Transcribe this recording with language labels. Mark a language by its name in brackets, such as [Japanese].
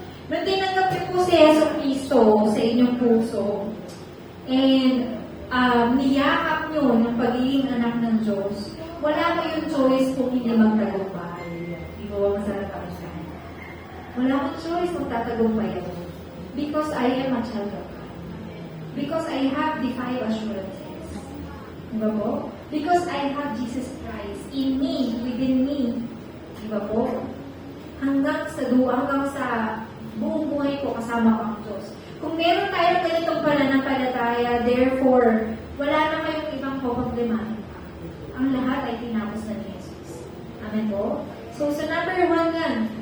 [Filipino] Nung tinanggap niyo po si Yesu Cristo sa inyong puso, and niyakap nyo ng pagiging anak ng Diyos, wala kayong choice kung hindi magtagumpay. Di ba masarap kami sa akin? Wala akong choice kung tatagumpay ako. [English] Because I am a child of God. Because I have the 5 assurances. [Filipino] Di ba po? [English] Because I have Jesus Christ in me, within me. [Filipino] Di ba po? Hanggang sa buong buhay ko kasama ko ang Diyos. Kung meron tayong ganitong pananampalataya, therefore, wala na kayong ibang problemahin. Ang lahat ay tinapos na ni Jesus. Amen po? So, sa number 1 yan,